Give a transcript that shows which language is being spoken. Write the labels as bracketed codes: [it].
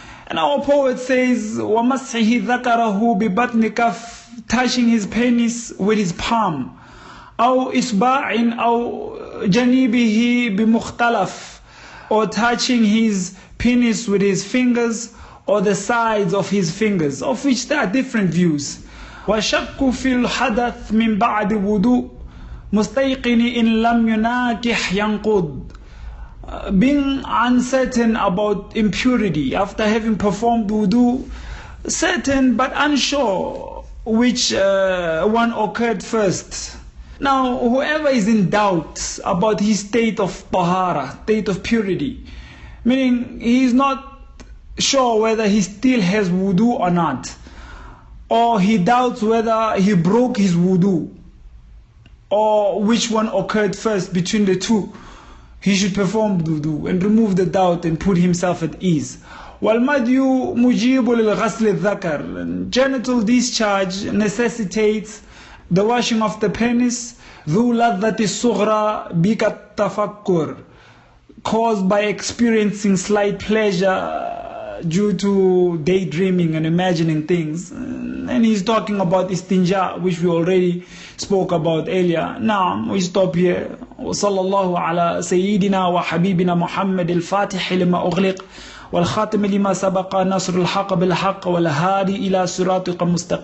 [en] And our poet says, [ar] وَمَسْحِهِ ذَكَرَهُ بِبَطْنِ كَفٍ, [en] touching his penis with his palm. [ar] أو إصبع أو جنيبه بمختلف, [en] or touching his penis with his fingers or the sides of his fingers, of which there are different views. [ar] وشك في الحدث من بعد وضوء مستيقن إن لم يناكح ينقض. [en] Being uncertain about impurity after having performed wudu, certain but unsure which one occurred first. Now, whoever is in doubt about his state of tahara, state of purity, meaning he is not sure whether he still has wudu or not, or he doubts whether he broke his wudu, or which one occurred first between the two, he should perform wudu and remove the doubt and put himself at ease. [ar] وَالْمَدْيُ مُجِيبُ لِلْغَسْلِ الذَّكَرِ. [en] Genital discharge necessitates the washing of the penis, [ar] ذُو لَذَّةِ الصُّغْرَى بِكَ التَّفَكُّرِ, [en] caused by experiencing slight pleasure due to daydreaming and imagining things. And he's talking about istinja, which we already spoke about earlier. Now we stop here. [ar] وصلى الله على سيدنا وحبيبنا محمد الفاتح لما أغلق والخاتم لما سبق نصر الحق بالحق والهادي إلى صراطك المستقيم وعلى آله حق قدره ومقدار العظيم.